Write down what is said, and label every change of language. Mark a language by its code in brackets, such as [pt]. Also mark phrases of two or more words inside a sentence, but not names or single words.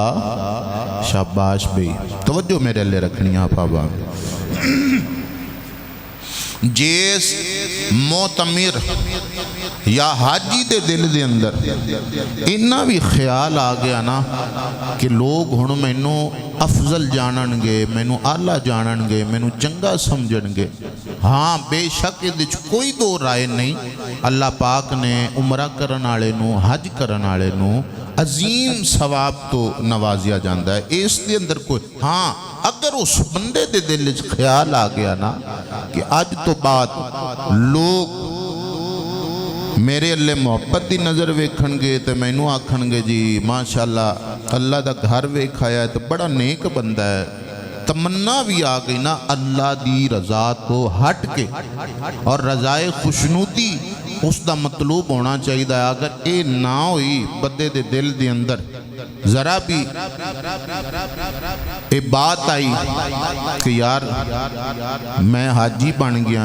[pa] شاباش بھئی، توجہ میرے لئے رکھنی آپ آبا۔ جیس معتمر یا حاجی دے دل دے اندر انہا بھی خیال آ گیا نا کہ لوگ ہن مینوں افضل جانن گے، مینوں اعلیٰ جانن گے، مینوں چنگا سمجھن گے، ہاں بے شک یہ کوئی دو رائے نہیں، اللہ پاک نے عمرہ کرن والے نو، حج کرن والے نو عظیم ثواب تو نوازیا جاندا ہے، اس دے اندر کوئی، ہاں اگر اس بندے دے دل خیال آ گیا نا کہ آج تو بعد لوگ میرے اللہ محبت دی نظر ویکھن گے تو مینوں آکھن گے جی ماشاءاللہ اللہ دا گھر ویکھایا ہے تو بڑا نیک بندہ ہے، تمنا بھی آ گئی نا اللہ دی رضا تو ہٹ کے، اور رضائے خوشنودی اس دا مطلوب ہونا چاہیے۔ اگر اے نہ ہوئی بندے دے دل دے اندر ذرا بھی اے بات آئی کہ یار میں حاجی بن گیا